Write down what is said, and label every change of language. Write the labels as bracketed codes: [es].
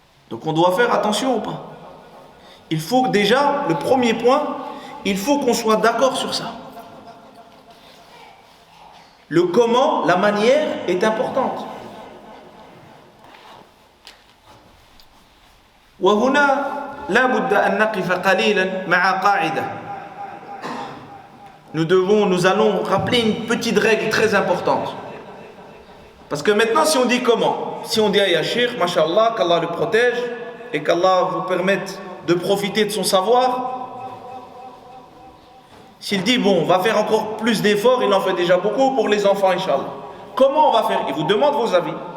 [fr] Donc on doit faire attention ou pas? Il faut déjà, le premier point, il faut qu'on soit d'accord sur ça. Le comment, la manière est importante. [ar] وهنا لا بد أن نقف قليلا مع قاعدة. [fr] Nous allons rappeler une petite règle très importante. Parce que maintenant, si on dit comment, si on dit à Yashir, mashallah, qu'Allah le protège et qu'Allah vous permette de profiter de son savoir, s'il dit, bon, on va faire encore plus d'efforts, il en fait déjà beaucoup pour les enfants, Inch'Allah. Comment on va faire? Il vous demande vos avis.